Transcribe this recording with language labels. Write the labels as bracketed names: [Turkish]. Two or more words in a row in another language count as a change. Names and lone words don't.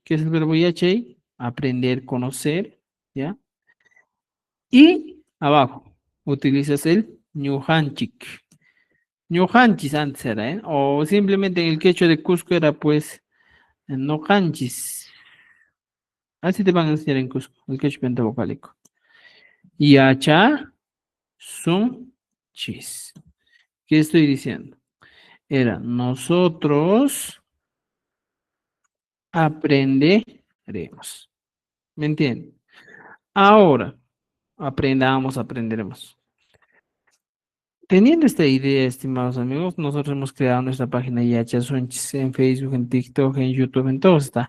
[Spanish] ¿Qué es el verbo yachai? Aprender, conocer, ¿ya? Y abajo utilizas el ñujanchik. Ñujanchis antes era, ¿eh? O simplemente en el quechua de Cusco era pues nojanchis. Así te van a enseñar en Cusco, el quechua pentavocálico. [Quechua] Yacha sun chis. [Spanish] ¿Qué estoy diciendo? Era nosotros aprenderemos. ¿Me entienden? Ahora, aprenderemos. Teniendo esta idea, estimados amigos, nosotros hemos creado nuestra página Yacha Sunchis en Facebook, en TikTok, en YouTube, en todo está.